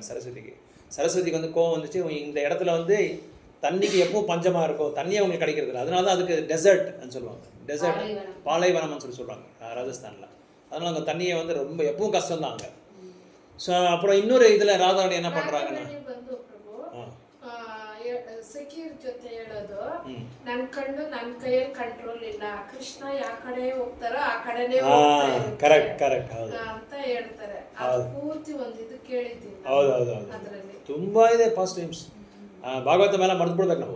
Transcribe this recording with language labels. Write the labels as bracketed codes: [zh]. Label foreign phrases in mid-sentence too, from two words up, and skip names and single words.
[ta] சரஸ்வதிக்கு வந்து கோவம் வந்துச்சு, இந்த இடத்துல வந்து தண்ணிக்கு எப்பவும் பஞ்சமாக இருக்கும், தண்ணியே அவங்களுக்கு கிடைக்கிறது இல்லை. அதனால தான் அதுக்கு டெசர்ட்னு சொல்லுவாங்க. டெசர்ட், பாலைவனம்னு சொல்லுவாங்க ராஜஸ்தானில். அதனால் அங்கே தண்ணியை வந்து ரொம்ப எப்பவும் கஷ்டம் தான் அங்கே. ஸோ அப்புறம் இன்னொரு இதில் ராதாராணி என்ன பண்ணுறாங்கன்னா, [kn] ಸಖಿಯರ ಜೊತೆ ಹೇಳೋದು, ನನ್ನ ಕಣ್ಣು ನನ್ನ ಕೈಯಲ್ಲಿ ಕಂಟ್ರೋಲ್ ಇಲ್ಲ, ಕೃಷ್ಣ ಯಾವ ಕಡೆ ಹೋಗ್ತಾರೋ ಆ ಕಡೆನೇ ಕರೆಕ್ಟ್ ಅಂತ ಹೇಳ್ತಾರೆ. ಅದು ಪೂರ್ತಿ ಒಂದು ಇದು ಕೇಳಿದ್ದೀನಿ. ಹೌದು ಅದರಲ್ಲಿ ತುಂಬ ಇದೆ [en] past times. [kn] ಭಾಗವತ ಮೇಲೆ ಮರೆತು ಬಿಡ್ಬೇಕು ನಾವು.